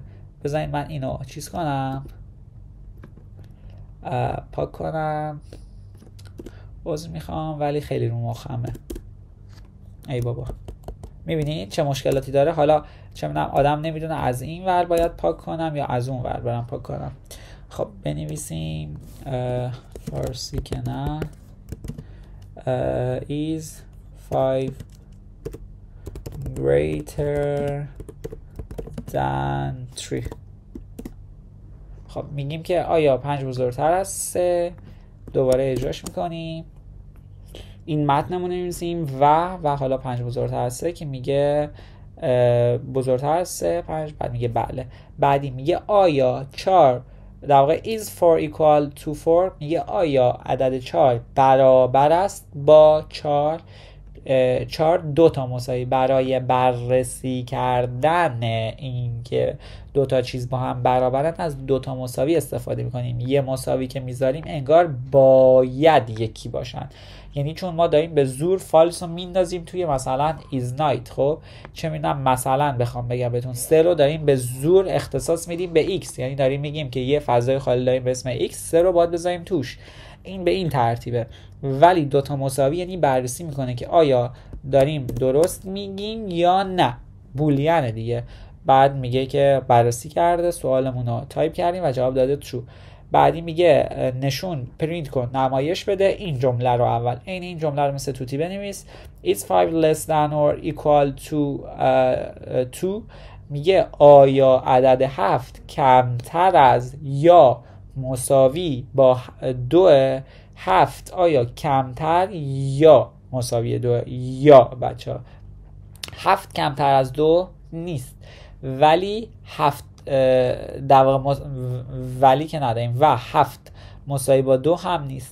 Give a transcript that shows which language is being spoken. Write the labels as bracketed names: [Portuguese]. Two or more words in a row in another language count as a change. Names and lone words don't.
[Persian] بذارین من اینو چیز کنم، پاک کنم، عذر میخوام ولی خیلی رو مخمه. ای بابا، میبینید چه مشکلاتی داره. حالا چه میدونم آدم نمیدونه از این ور باید پاک کنم یا از اون ور برم پاک کنم. خب بنویسیم فارسی که نه [English] is 5 greater than 3. [Persian] خب میگیم که آیا 5 بزرگتر از 3. دوباره اجراش میکنیم، این متنمون نمی‌نویسیم و حالا 5 بزرگتر از 3 که میگه بزرگتر از 3 5. بعد میگه بله. بعدی میگه آیا 4 در واقع [English] is 4 equal to 4، [Persian] میگه آیا عدد 4 برابر است با 4. 4 2 تا مساوی. برای بررسی کردن این که 2 تا چیز با هم برابرن از 2 تا مساوی استفاده میکنیم. یه مساوی که میذاریم انگار باید یکی باشن، یعنی چون ما داریم به زور فالس رو میندازیم توی مثلا [English] is not. [Persian] خب چه میدونم مثلا بخوام بگم بهتون 3 رو داریم به زور اختصاص میدیم به x، یعنی داریم میگیم که یه فضای خالی داریم به اسم x، 3 رو باید بذاریم توش. این به این ترتیبه. ولی 2 تا مساوی یعنی بررسی میکنه که آیا داریم درست میگیم یا نه، بولیانه دیگه. بعد میگه که بررسی کرده، سوالمون رو تایپ کردیم و جواب داده true. بعدی میگه نشون پرینت کن، نمایش بده این جمله رو. اول این جمله رو مثل توتی بنویس. [English] It's 5 less than or equal to 2. [Persian] میگه آیا عدد 7 کمتر از یا مساوی با 2. 7 آیا کمتر یا مساوی 2؟ یا بچه ها 7 کمتر از 2 نیست، ولی 7 در واقع ولی که نداریم و 7 مساوی با 2 هم نیست.